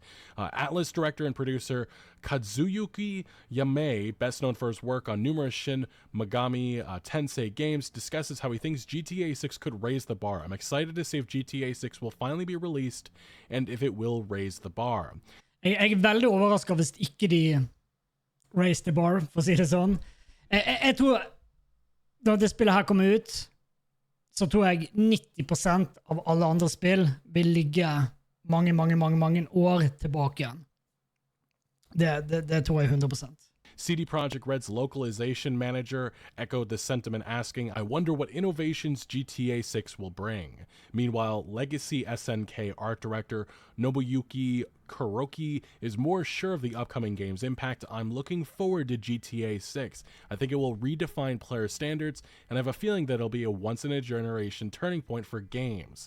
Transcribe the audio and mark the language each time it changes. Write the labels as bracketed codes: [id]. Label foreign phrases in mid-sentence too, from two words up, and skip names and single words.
[en] Atlas director and producer Kazuyuki Yamei, best known for his work on numerous Shin Megami Tensei games, discusses how he thinks GTA 6 could raise the bar. I'm excited to see if GTA 6 will finally be released, and if it will raise the bar. [no] Jeg veldig overrasket hvis ikke de [en] raise the bar, [no] for å si det sånn. Jeg tror, da det spillet her kommer ut, så tror jeg 90% av alle andre spill vil ligge mange år tilbake igjen. Det tror jeg 100%. [en] CD Projekt Red's localization manager echoed the sentiment, asking, I wonder what innovations GTA 6 will bring. Meanwhile, legacy SNK art director Nobuyuki Kuroki is more sure of the upcoming game's impact. I'm looking forward to GTA 6. I think it will redefine player standards, and I have a feeling that it'll be a once-in-a-generation turning point for games.